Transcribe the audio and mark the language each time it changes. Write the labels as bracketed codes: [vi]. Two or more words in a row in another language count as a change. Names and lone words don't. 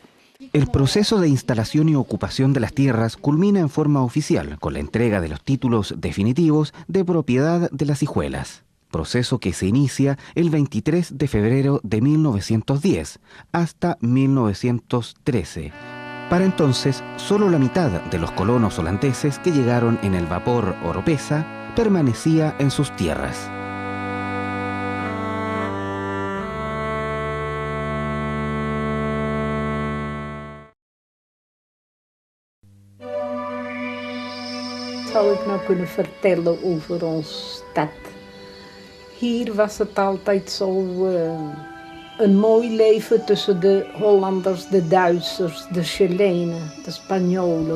[es] El proceso de instalación y ocupación de las tierras culmina en forma oficial con la entrega de los títulos definitivos de propiedad de las hijuelas. Proceso que se inicia el 23 de febrero de 1910 hasta 1913. Para entonces, solo la mitad de los colonos holandeses que llegaron en el vapor Oropesa permanecía en sus tierras. [nl] Zou ik nou kunnen vertellen over onze stad? Hier was het altijd zo een mooi leven tussen de Hollanders, de Duitsers, de Chilenen, de Spanjolen.